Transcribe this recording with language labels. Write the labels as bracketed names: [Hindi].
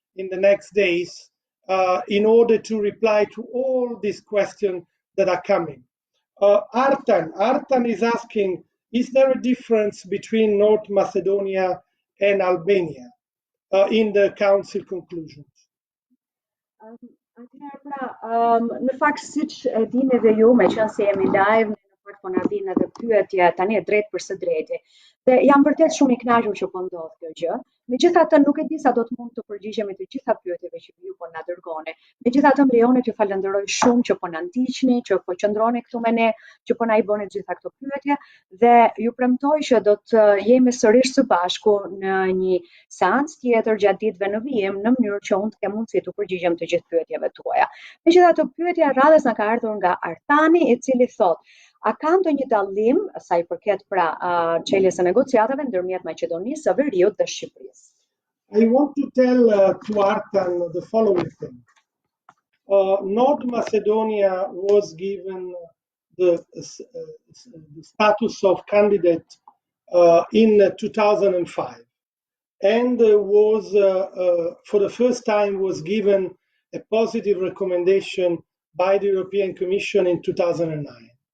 [English] in the next days in order to reply to all these questions that are coming. Artan is asking, is there a difference between North Macedonia and Albania in the council conclusions? [Albanian] Atëherë në fakt siç e dini edhe ju, meqense jemi live, në fakt po na vijnë edhe pyetje tani drejt për së drejti. Dhe jam vërtet shumë i kënaqur që po ndodh kjo gjë. Megjithatë nuk e di sa do të mund të përgjigjemi të gjitha pyetjeve që ju po na dërgoni. Megjithatë më lejoni t'ju falenderoj shumë që po na ndiqni, që po qëndroni këtu me ne, që po na i bëni gjitha këto pyetje dhe ju premtoj që do të jemi sërish së bashku në një seancë tjetër gjatë ditëve në vijim në mënyrë që unë të kem mundësi të përgjigjem të gjithë pyetjeve tuaja. Megjithatë pyetja e radhës na ka ardhur nga Artani, i cili thotë: a ka ndonjë dallim sa i përket pra çeljes së negociatave ndërmjet Maqedonisë së Veriut dhe Shqipërisë? [English] I want to tell to Artan the following thing. North Macedonia was given the status of candidate in 2005 and was for the first time was given a positive recommendation by the European Commission in 2009.